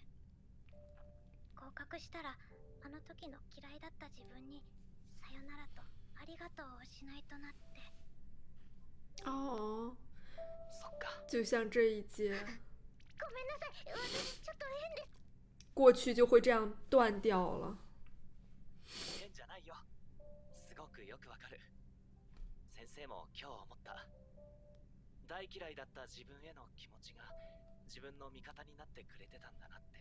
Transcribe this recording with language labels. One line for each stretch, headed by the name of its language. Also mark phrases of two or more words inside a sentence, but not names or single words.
Japanese: 合格したら、あの時の嫌いだった自分にさよならとありがとうをしないとなって。哦，そっか。
Chinese: 就像这一届，
Japanese: ごめんなさい、私ちょっと変です。
Chinese: 过去就会这样断掉了。
Japanese: 変じゃないよ。すごくよくわかる。先生も今日思った。大嫌いだった自分への気持ちが自分の味方になってくれてたんだなって。